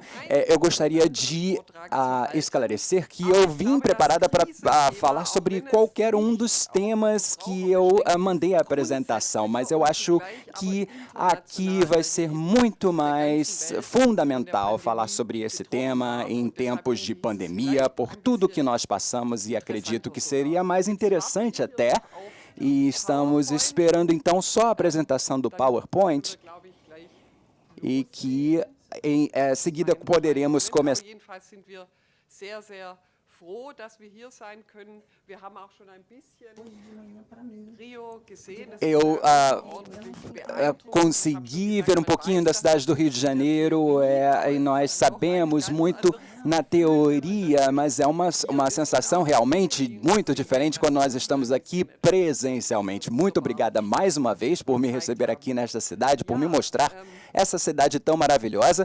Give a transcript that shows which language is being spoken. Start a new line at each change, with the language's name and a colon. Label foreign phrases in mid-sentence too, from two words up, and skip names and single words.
Portuguese: Eu gostaria de esclarecer que eu vim preparada para falar sobre qualquer um dos temas que eu mandei a apresentação, mas eu acho que aqui vai ser muito mais fundamental falar sobre esse tema em tempos de pandemia, por tudo que nós passamos, e acredito que seria mais interessante até. E estamos esperando, então, só a apresentação do PowerPoint e que, em seguida, poderemos começar.
German: Froh, dass wir hier sein können. Wir haben auch schon ein bisschen Rio gesehen.
Portuguese: Eu consegui ver um pouquinho da cidade do Rio de Janeiro, e nós sabemos muito na teoria, mas é uma sensação realmente muito diferente quando nós estamos aqui presencialmente. Muito obrigada mais uma vez por me receber aqui nesta cidade, por me mostrar essa cidade tão maravilhosa.